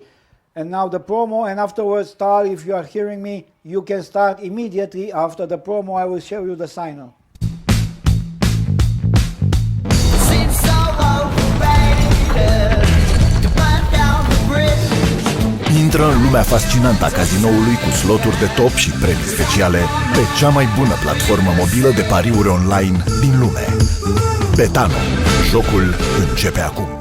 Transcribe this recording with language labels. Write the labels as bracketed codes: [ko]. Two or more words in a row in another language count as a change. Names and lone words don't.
[en] And now the promo, and afterwards, Tal, if you are hearing me, you can start immediately after the promo. I will show you the sign-on. Seems so overrated to burn down the bridge. [ro] Intră în lumea fascinantă a cazinoului cu sloturi de top și premii speciale pe cea mai bună platformă mobilă de pariuri online din lume. Betano. Jocul începe acum.